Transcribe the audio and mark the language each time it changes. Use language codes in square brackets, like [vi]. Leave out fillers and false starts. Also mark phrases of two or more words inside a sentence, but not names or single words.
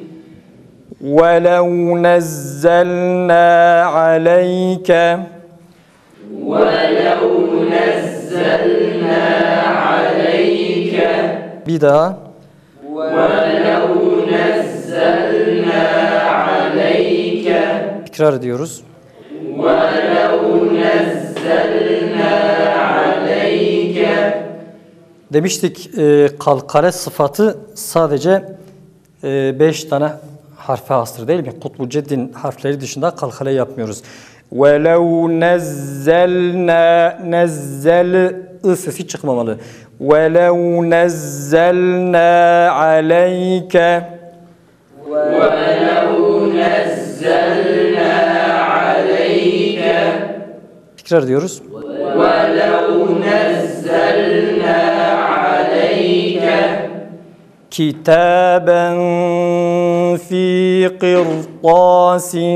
[ar] وَلَوْ نَزَّلْنَا عَلَيْكَ [tr] Bir daha. [ar] وَلَوْ نَزَّلْنَا عَلَيْكَ [tr] Tekrar ediyoruz. [ar] وَلَوْ نَزَّلْنَا عَلَيْكَ [tr] Demiştik kalkale sıfatı sadece 5 tane harfe hastır değil mi? Kutbu Ceddin harfleri dışında kalkale yapmıyoruz. [ar] وَلَوْ نَزَّلْنَا نَزَّلْ [tr] sesi çıkmamalı. [ar] وَلَوْ نَزَّلْنَا عَلَيْكَ [tr] Tekrar ediyoruz. [ar] وَلَوْ نَزَّلْنَا عَلَيْكَ كِتَابًا فِي قِرْطَاسٍ